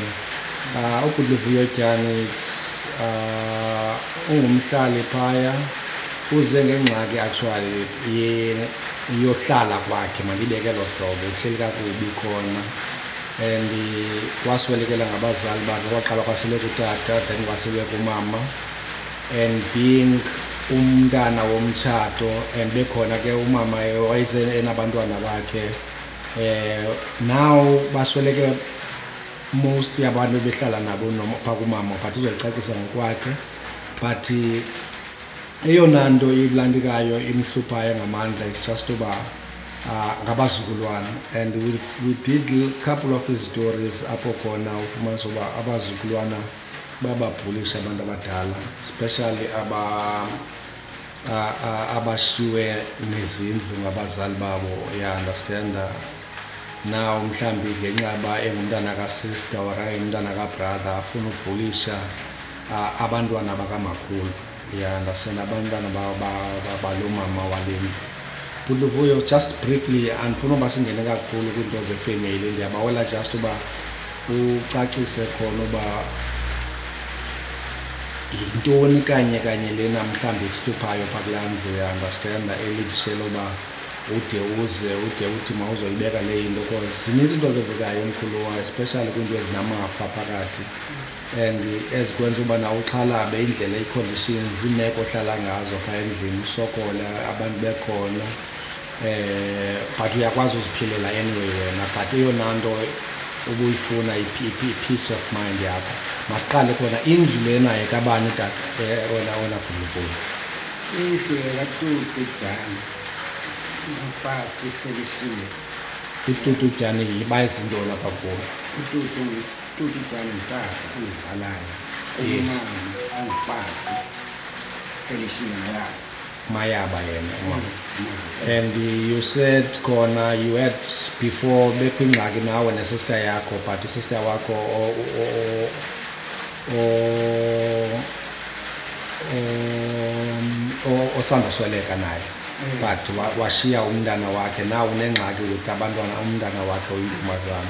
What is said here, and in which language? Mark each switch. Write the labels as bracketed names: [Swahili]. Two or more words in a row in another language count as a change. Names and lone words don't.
[Xhosa] Ubhuti Luvuyo Dyani ungumhlali phaya, uze ngengxaki actually yohlala kwakhe, mandibeke elo hlobo, uhleli kakubi khona and waswelekela ngabazali bakhe, kwaqala kwasweleka utata then kwasweleka umama, [English] and being [Xhosa] umntana womtshato and bekhona ke umama wayese enabantwana bakhe. Now basweleke most yabantu behlala nabo noma phaa kumama, but uzolicacisa ngokwakhe. But eyona nto ilandikayo imhluphayo ngamandla [English] is just [Xhosa] uba ngabazukulwana, [English] and we did a couple of stories [Xhosa] apho khona ufumanisa uba abazukulwana bababhulisha abantu abadala, especially abashiywe nezindlu ngabazali babo, understand. Now mhlambi ngenxa yoba engumntana ka-sister okanye umntana ka-brother afuna ukubhulisha abantwana bakamakhulu, understand, abantwana balo mama walendlu. Bhuti Luvuyo, [English] just briefly, [Xhosa] andifuna uba singene kakhulu kwiinto zefemeli, ndiyabawela just uba ucacise khona uba yintoni kanye lena mhlawumbi ihluphayo phaa kulaa ndlu, understand, elitshela uba ude uthi mawuzoyibeka le into, because zininzi into zenzekayo emkhuluwa, especially kwiinto ezinamafa phakathi, and ezikwenza uba nawe uxhalabe indlela ii-conditions, iimeko ohlala ngazo phaa endlini, usokole abantu bekhona, but uyakwazi uziphilela anyway wena. But eyona nto ubuyifuna i- [English] peace of mind [Xhosa] yakho. Masiqale khona, indlu lena yekabani tata, wena Bhuti Luvuyo? Indlu yakaTutu Dyani, uPasi Felishile. uTutu Dyani bayizintoni apha kuwo? uTutu Dyani ngutata ongizalayo, umama anguPasi Felishile Mayaba yena mama. [English] And you said [Xhosa] khona [English] you had before [Xhosa] bekwingxaki nawe nesister yakho, but usister wakho osandosweleka naye, but washiya umntana wakhe, now unengxaki with abantwana, umntana wakhe uyintombazana.